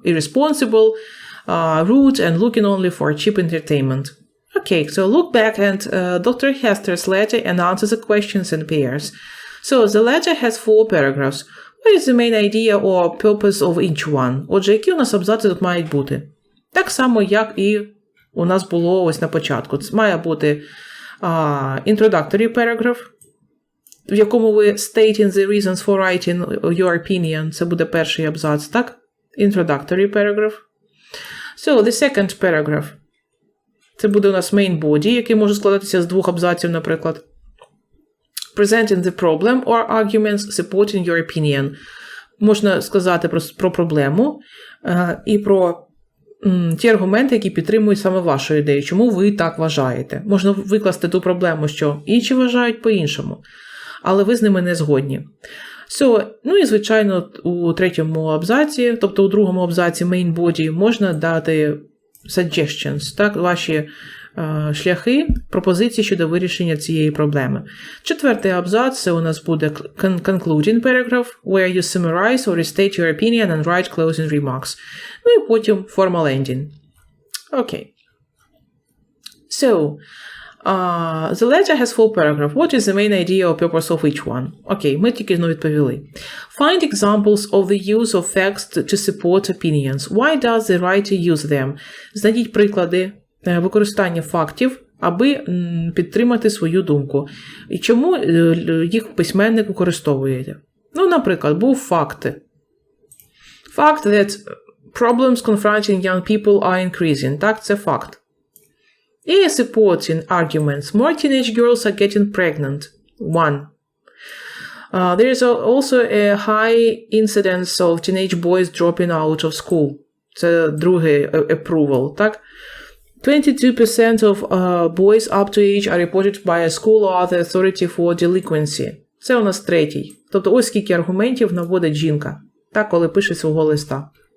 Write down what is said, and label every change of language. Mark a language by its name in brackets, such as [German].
[English] Irresponsible, rude and looking only for cheap entertainment. Okay, so look back at Dr. Hester's letter and answer the questions in pairs. So the letter has 4 paragraphs. What is the main idea or purpose of each one? [Ukrainian] Отже, які у нас абзаци тут мають бути? Так само, як і у нас було ось на початку. Це має бути [English] introductory paragraph, [Ukrainian] в якому ви [English] stating the reasons for writing your opinion. [Ukrainian] Це буде перший абзац, так? [English] Introductory paragraph. So, the second paragraph. [Ukrainian] Це буде у нас [English] main body, [Ukrainian] який може складатися з 2 абзаців, наприклад. [English] Presenting the problem or arguments supporting your opinion. [Ukrainian] Можна сказати про проблему і про ті аргументи, які підтримують саме вашу ідею. Чому ви так вважаєте? Можна викласти ту проблему, що інші вважають по-іншому, але ви з ними не згодні. Ну і, звичайно, у третьому абзаці, тобто у другому абзаці [English] main body, [Ukrainian] можна дати [English] suggestions, [Ukrainian] так, ваші шляхи, пропозиції щодо вирішення цієї проблеми. Четвертий абзац, це у нас буде [English] concluding paragraph, where you summarize or restate your opinion and write closing remarks. [Ukrainian] Ну і потім [English] formal ending. [Ukrainian] Окей. [English] So, the letter has 4 paragraphs. What is the main idea or purpose of each one? [Ukrainian] Окей, ми тільки відповіли. [English] Find examples of the use of facts to support opinions. Why does the writer use them? [Ukrainian] Знайдіть приклади використання фактів, аби підтримати свою думку. І чому їх письменник використовує? Ну, наприклад, був факт. [English] Fact that problems confronting young people are increasing. [Ukrainian] Так, це факт. І [English] supporting arguments. More teenage girls are getting pregnant. 1. There is also a high incidence of teenage boys dropping out of school. [Ukrainian] Це другий [English] approval, [Ukrainian] так? [English] 22% of boys up to age are reported by a school or other authority for delinquency. [Ukrainian] Це у нас третій. Тобто ось скільки аргументів наводить жінка, так, коли пише свого листа.